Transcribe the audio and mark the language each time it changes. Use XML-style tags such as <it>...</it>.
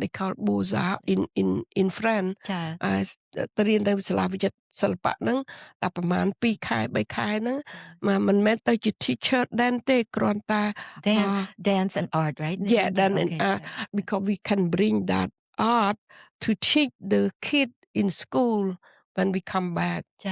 <en>They call Beaux-Arts in France.</en> <km>ទៅរៀននៅសាលាវិចិត្រសិល្បៈហ្នឹងតែប្រហែល2ខែ3ខែហ្នឹងមិនមែនទៅជា teacher ដែរទេគ្រាន់តែ</km> <en>dance and art, right? Dance and art because we can bring that art to teach the kid in school when we come back.</en>